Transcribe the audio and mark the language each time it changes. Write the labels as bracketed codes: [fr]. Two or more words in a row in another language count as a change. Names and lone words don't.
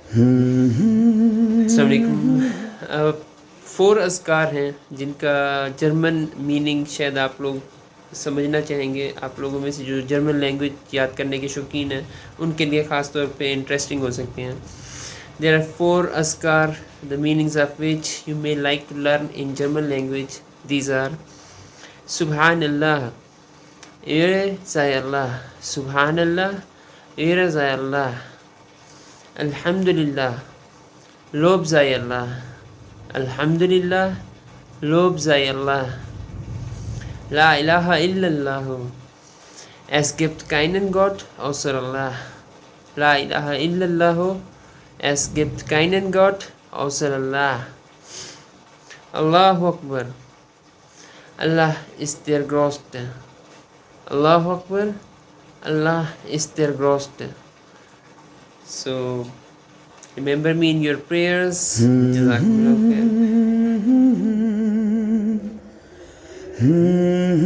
[ar] السلام عليكم. [hi] 4 अज़कार हैं जिनका [en] German meaning [hi] शायद आप लोग समझना चाहेंगे। आप लोगों में से जो [en] German language [hi] याद करने के शौकीन हैं उनके लिए ख़ास तौर पे इंटरेस्टिंग हो सकते हैं। [en] There are 4 Azkaar, the meanings of which you may like to learn in German language. These are [ar] سبحان الله, [de] Ehre sei Allah, [ar] سبحان الله, [de] Ehre sei Allah, [ar] الحمد لله, [de] Lob sei Allah, [ar] الحمد لله, [de] Lob sei Allah, [ar] لا إله إلا الله, [de] es gibt keinen Gott außer Allah, [ar] لا إله إلا الله, [de] es gibt keinen Gott außer Allah. [ar] الله أكبر. [de] Allah ist der Größte. [ar] الله أكبر. [de] Allah ist der Größte. [en] So, remember me in your prayers. [ar] جزاكم الله خير.